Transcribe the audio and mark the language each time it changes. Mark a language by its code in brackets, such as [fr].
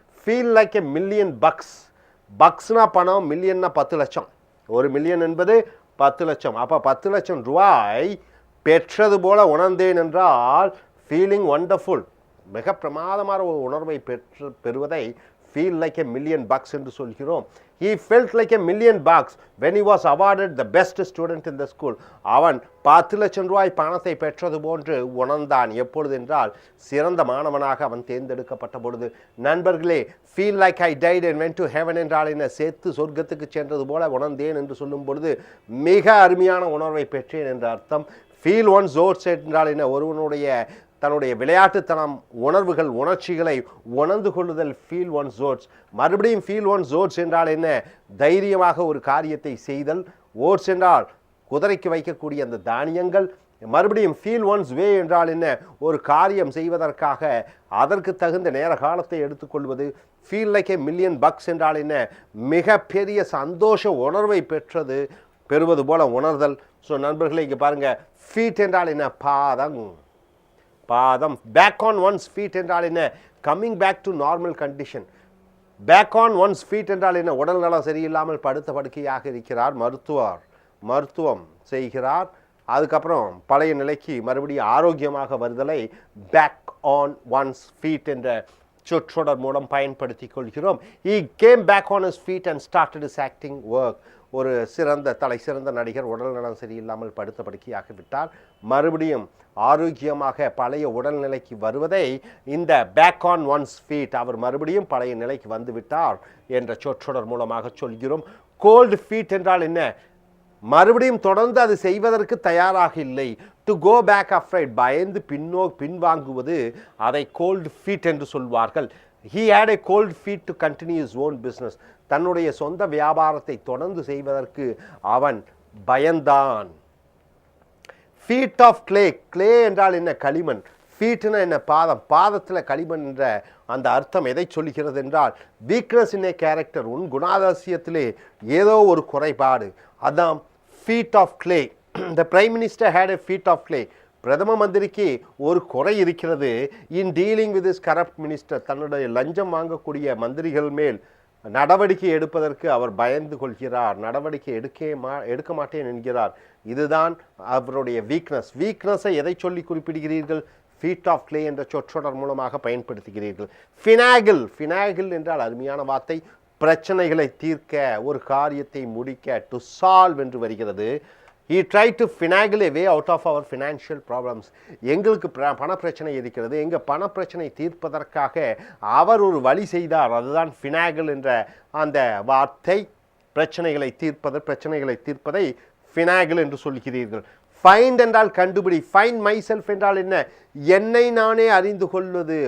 [en] Feel like a $1,000,000 bucks. [ta] பக்ஸ்னா பணம், மில்லியன்னா 10 லட்சம். ஒரு மில்லியன் என்பது 10 லட்சம். அப்போ 10 லட்சம் ரூபாய் பெற்றது போல உணர்ந்தேன் என்றால் [en] feeling wonderful, [ta] மிக பிரமாதமான ஒரு உணர்வை பெறுவதை [en] feel like a million bucks [ta] என்று சொல்கிறோம். [en] He felt like a million bucks when he was awarded the best student in the school. [ta] அவன் 10 லட்சம் ரூபாய் பணத்தை பெற்றது போன்று உணர்ந்தான். எப்பொழுது என்றால் சிறந்த மாணவனாக அவன் தேர்ந்தெடுக்கப்பட்ட பொழுது. நண்பர்களே, [en] feel like I died and went to heaven [ta] என்றால் என்ன? சேர்த்து சொர்க்கத்துக்கு சென்றது போல உணர்ந்தேன் என்று சொல்லும் பொழுது மிக அருமையான உணர்வை பெற்றேன் என்ற அர்த்தம். [en] feel one's oats [ta] என்றால் என்ன? ஒருவனுடைய தன்னுடைய விளையாட்டுத்தனம், உணர்வுகள், உணர்ச்சிகளை உணர்ந்து கொள்ளுதல் [en] Feel one's oats. [ta] மறுபடியும் [en] feel one's oats [ta] என்றால் என்ன? தைரியமாக ஒரு காரியத்தை செய்தல். ஓட்ஸ் என்றால் குதிரைக்கு வைக்கக்கூடிய அந்த தானியங்கள். மறுபடியும் [en] feel one's way [ta] என்றால் என்ன? ஒரு காரியம் செய்வதற்காக அதற்கு தகுந்த நேர காலத்தை எடுத்துக்கொள்வது. [en] feel like a million bucks [ta] என்றால் என்ன? மிகப்பெரிய சந்தோஷ உணர்வை பெறுவது போல உணர்தல். ஸோ நண்பர்களே, இங்கே பாருங்கள், ஃபீட் என்றால் என்ன? பாதம். [en] back on one's feet [ta] என்றால் என்ன? [en] Coming back to normal condition. Back on one's feet [ta] என்றால் என்ன? உடல் நலம் சரியில்லாமல் படுத்த படுக்கையாக இருக்கிறார், மருத்துவம் செய்கிறார். அதுக்கப்புறம் பழைய நிலைக்கு மறுபடியும் ஆரோக்கியமாக வருதலை [en] back on one's feet [ta] என்ற சொற்றொடர் மூலம் பயன்படுத்திக் கொள்கிறோம். [en] He came back on his feet and started his acting work. [ta] ஒரு சிறந்த நடிகர் உடல் நலம் சரியில்லாமல் படுத்த படுக்கையாகி விட்டார். மறுபடியும் ஆரோக்கியமாக பழைய உடல்நிலைக்கு வருவதை இந்த [en] back on one's feet, [ta] அவர் மறுபடியும் பழைய நிலைக்கு வந்து விட்டார் என்ற சொற்றொடர் மூலமாக சொல்கிறோம். [en] cold feet [ta] என்றால் என்ன? மறுபடியும் தொடர்ந்து அது செய்வதற்கு தயாராக இல்லை. [en] to go back afraid, [ta] பயந்து பின்வாங்குவது, அதை [en] cold feet [ta] என்று சொல்வார்கள். [en] He had a cold feet to continue his own business. [ta] தன்னுடைய சொந்த வியாபாரத்தை தொடர்ந்து செய்வதற்கு அவன் பயந்தான். [en] feet of clay [ta] என்றால் என்ன? களிமண். ஃபீட்னா என்ன? பாதத்தில் களிமண் என்ற அந்த அர்த்தம் எதை சொல்கிறது என்றால் [en] weakness in a character, [ta] உன் குணாதிசயத்திலே ஏதோ ஒரு குறைபாடு. அதான் [en] Feet of clay. The prime minister had a feet of clay. [ta] பிரதம மந்திரிக்கு ஒரு குறை இருக்கிறது. [en] in dealing with his corrupt minister, [ta] தன்னுடைய லஞ்சம் வாங்கக்கூடிய மந்திரிகள் மேல் நடவடிக்கை எடுப்பதற்கு அவர் பயந்து கொள்கிறார். நடவடிக்கை எடுக்க மாட்டேன் என்கிறார். இதுதான் அவருடைய வீக்னஸை எதை சொல்லி குறிப்பிடுகிறீர்கள்? [en] feet of clay [ta] என்ற சொற்றொடர் மூலமாக பயன்படுத்துகிறீர்கள். ஃபினாகில் என்றால் அருமையான வார்த்தை. பிரச்சனைகளை தீர்க்க, ஒரு காரியத்தை முடிக்க, [en] to solve [ta] என்று வருகிறது. [en] He tried to finagle a way out of our financial problems. [ta] எங்களுக்கு பண பிரச்சனை இருக்கிறது, எங்கள் பண பிரச்சனை தீர்ப்பதற்காக அவர் ஒரு வழி செய்தார். அதுதான் ஃபினாகிள் என்ற அந்த வார்த்தை. பிரச்சனைகளை தீர்ப்பதை ஃபினாகிள் என்று சொல்கிறீர்கள். ஃபைண்ட் என்றால் கண்டுபிடி. [en] find myself [ta] என்றால் என்ன? என்னை நானே அறிந்து கொள்வது.